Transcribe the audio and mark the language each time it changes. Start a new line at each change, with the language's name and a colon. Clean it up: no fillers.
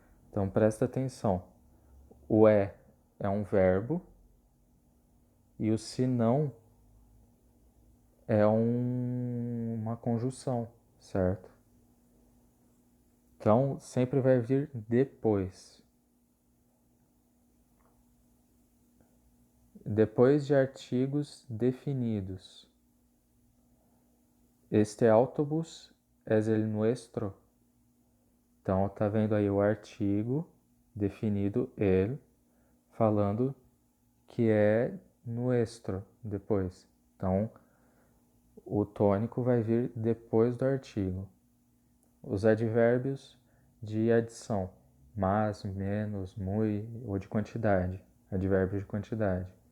Portuguese: Então, presta atenção. O é um verbo e o senão é uma conjunção, certo? Então, sempre vai vir depois. Depois de artigos definidos.
Spanish: Este autobús es el nuestro.
Portuguese: Então, tá vendo aí o artigo definido el, falando que é nuestro depois. Então, o tônico vai vir depois do artigo. Os advérbios de adição, mais, menos, muy, ou de quantidade, advérbios de quantidade.